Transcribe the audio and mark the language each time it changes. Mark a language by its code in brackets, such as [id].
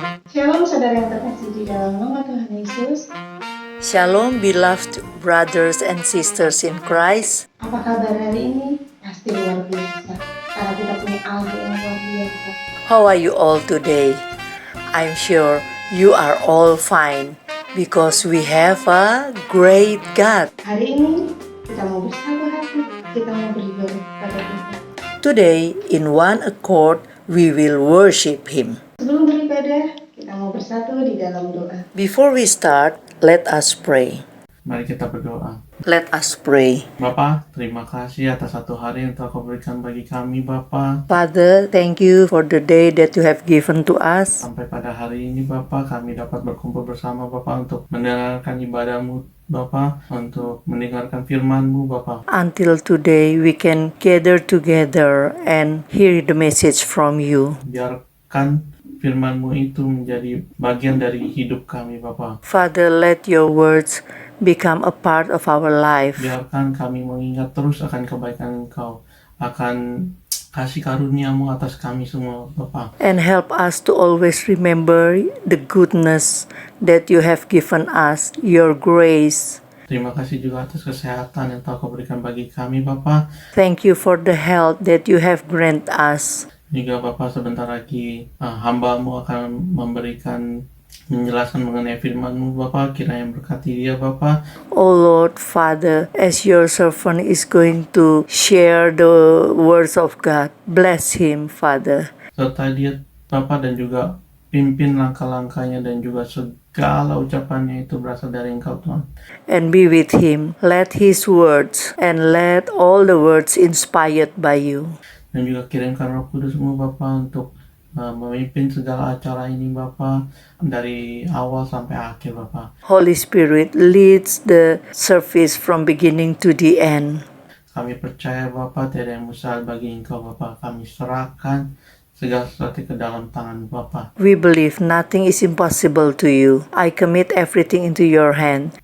[id] Shalom saudara yang terkasih di dalam nama Tuhan Yesus. [en] Shalom, beloved brothers and sisters in Christ. [id] Apa kabar hari ini? Pasti luar biasa. Karena kita punya Allah yang luar biasa. [en] How are you all today? I'm sure you are all fine because we have a great God. [id] Hari ini kita mau bersatu hati, kita mau beribadah kepada Tuhan. [en] Today, in one accord, we will worship Him. [id] Sebelum beribadah, kita mau bersatu di dalam doa. [en] Before we start, let us pray. [id] Mari kita berdoa. [en] Let us pray. [id] Bapa, terima kasih atas satu hari yang telah Kau berikan bagi kami, Bapa. [en] Father, thank you for the day that you have given to us. [id] Sampai pada hari ini, Bapa, kami dapat berkumpul bersama, Bapa, untuk mendengarkan ibadah-Mu, Bapa, untuk mendengarkan firman-Mu, Bapa. [en] Until today, we can gather together and hear the message from you. [id] Biarkan firman-Mu itu menjadi bagian dari hidup kami, Bapa. [en] Father, let your words become a part of our life. [id] Biarkan kami mengingat terus akan kebaikan Engkau, akan kasih karunia-Mu atas kami semua, Bapa. [en] And help us to always remember the goodness that you have given us, your grace. [id] Terima kasih juga atas kesehatan yang telah Kau berikan bagi kami, Bapa. [en] Thank you for the health that you have granted us. [id] Juga Bapa, sebentar lagi hamba-Mu akan menjelaskan mengenai firman-Mu, Bapa. Kiranya berkati dia, Bapa. [en] Oh Lord, Father, as your servant is going to share the words of God, bless him, Father. [id] Serta dia, Bapa, dan juga pimpin langkah-langkahnya dan juga segala ucapannya itu berasal dari Engkau, Tuhan. [en] And be with him. Let his words and let all the words inspired by you. [id] Dan juga kirimkan Roh Kudus-Mu, Bapa, untuk memimpin segala acara ini, Bapa, dari awal sampai akhir, Bapa. [en] Holy Spirit leads the service from beginning to the end. [id] Kami percaya, Bapa, tiada yang mustahil bagi Engkau, Bapa. Kami serahkan segala sesuatu ke dalam tangan Bapa. [en] We believe nothing is impossible to you. I commit everything into your hand.